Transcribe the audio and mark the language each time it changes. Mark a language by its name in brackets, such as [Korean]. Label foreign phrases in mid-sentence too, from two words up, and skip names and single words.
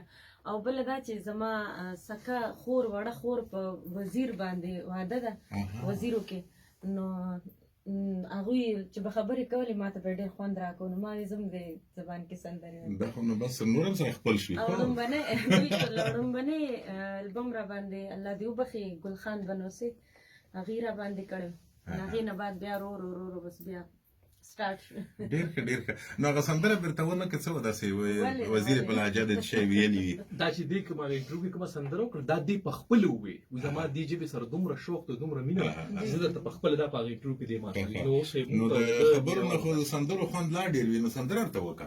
[Pashto] او بله دا چې زما سکه خور وړه خور په وزیر باندې واده ده، وزیرو کې، نو هغوی چې به خبرې کولې ما ته به ډېر خوند راکړو، نو ما زه هم د زبان کې سندرې دا خو نو بس نور هم سره خپل شوي. او لومبنی البم را باندې الله دې وبخي ګلخان بنوسي هغې را باندې کړی، هغې نه بعد بیا رو رو رو بس بیا سټارټ شو. ډېر ښه ډېر ښه. نو هغه سندره بیرته ونه که څه وه داسې وزیر په لهجه دې شی ویلي وي؟ دا چې دې کومه انټرویو کې کومه سندره وکړه دا دې په خپله ووایي، زما دې ژبې سره دومره شوق ده دومره مینه چې زه درته په خپله دا په هغه انټرویو کې دې ماته نو د خبرو نه خو د سندرو خوند لا ډېر وي، نو سندره ورته وکړه.